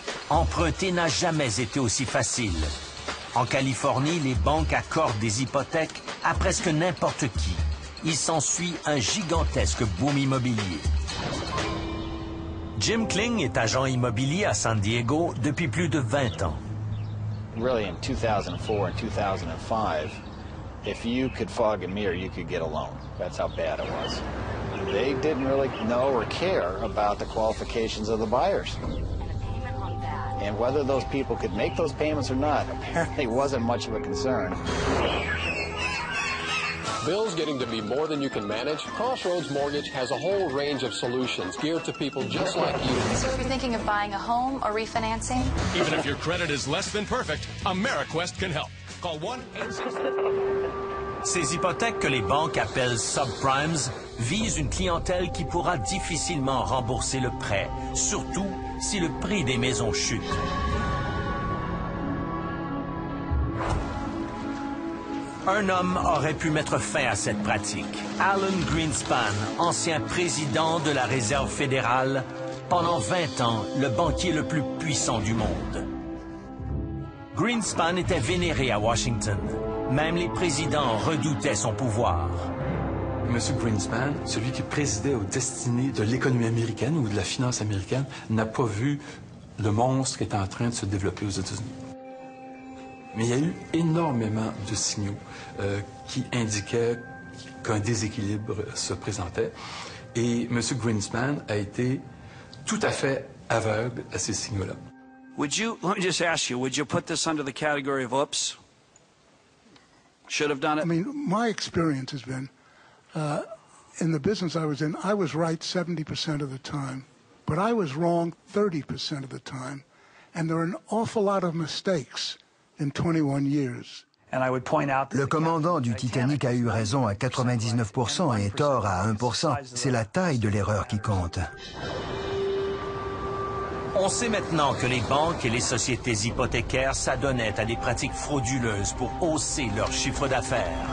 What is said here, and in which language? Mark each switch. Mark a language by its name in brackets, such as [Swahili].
[French] Emprunter n'a jamais été aussi facile. En Californie, les banques accordent des hypothèques à presque n'importe qui. Il s'ensuit un gigantesque boom immobilier. Jim Kling est agent immobilier à San Diego depuis plus de 20 ans. [English] Really, in 2004 and 2005, if you could fog a mirror, you could get a loan. That's how bad it was. They didn't really know or care about the qualifications of the buyers. And whether those people could make those payments or not apparently wasn't much of a concern. Bills getting to be more than you can manage? Crossroads Mortgage has a whole range of solutions geared to people just like you. So if you're thinking of buying a home or refinancing? Even if your credit is less than perfect, AmeriQuest can help. Call 1-866. [French] Ces hypothèques que les banques appellent subprimes visent une clientèle qui pourra difficilement rembourser le prêt, surtout si le prix des maisons chute. Un homme aurait pu mettre fin à cette pratique. Alan Greenspan, ancien président de la Réserve fédérale, pendant 20 ans, le banquier le plus puissant du monde. Greenspan était vénéré à Washington. Même les présidents redoutaient son pouvoir. M. Greenspan, celui qui présidait aux destinées de l'économie américaine ou de la finance américaine, n'a pas vu le monstre est en train de se développer aux États-Unis. Mais il y a eu énormément de signaux qui indiquaient qu'un déséquilibre se présentait. Et M. Greenspan a été tout à fait aveugle à ces signaux-là. [English] Let me just ask you, would you put this under the category of oops? Should have done it? I mean, my experience has been, in the business I was in, I was right 70% of the time, but I was wrong 30% of the time. And there are an awful lot of mistakes in 21 years. [French] Le commandant du Titanic a eu raison à 99% et tort à 1%. C'est la taille de l'erreur qui compte. On sait maintenant que les banques et les sociétés hypothécaires s'adonnaient à des pratiques frauduleuses pour hausser leur chiffre d'affaires.